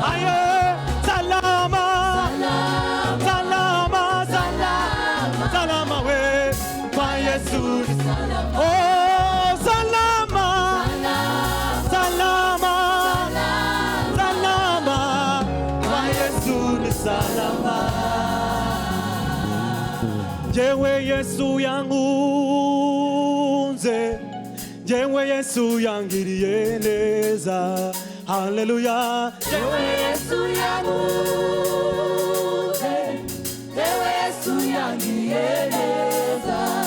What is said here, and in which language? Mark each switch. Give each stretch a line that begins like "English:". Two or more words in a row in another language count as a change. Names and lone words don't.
Swahili: Aye, salama, salama, salama, salama we, kwa Yesu ni salama. Oh, salama, salama, salama, kwa Yesu ni salama.
Rundi: Jewe Yesu yangunze, jewe Yesu yangiriye neza. Haleluya. Jewe Yesu yanguze, Jewe Yesu yangiriye neza.